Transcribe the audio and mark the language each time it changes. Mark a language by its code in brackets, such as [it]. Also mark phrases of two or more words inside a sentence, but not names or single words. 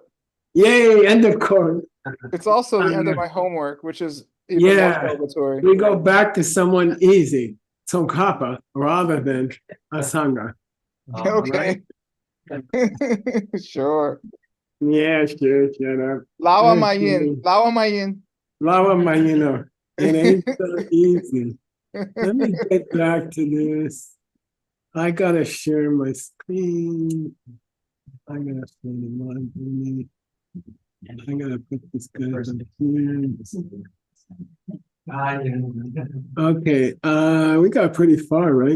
[en] Yay! End of quote. It's also the end of my homework, which is even more celebratory. We go back to someone easy, Tsongkhapa, rather than a Sangha. Okay. Sure. Yeah, sure, shut up. Lawa Okay. Mayin. Lawa Mayin. Lawa Mayino. It ain't so easy. Let me get back to this. I gotta share my screen. I gotta share my screen. I gotta put this guy on here. Okay, we got pretty far, right?